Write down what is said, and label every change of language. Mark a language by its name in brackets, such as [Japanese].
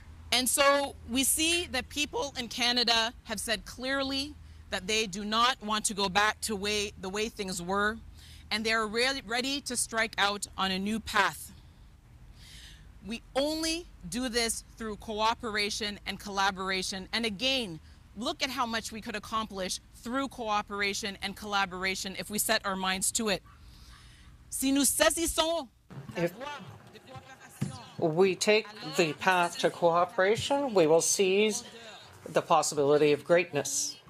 [English] And so we see that people in Canada have said clearly that they do not want to go back to the way things were, and they are ready to strike out on a new path. We only do this through cooperation and collaboration. And again, look at how much we could accomplish through cooperation and collaboration if we set our minds to it. [French] Si nous saisissons la voie de coopération, [English] we take the path to cooperation, we will seize the possibility of greatness.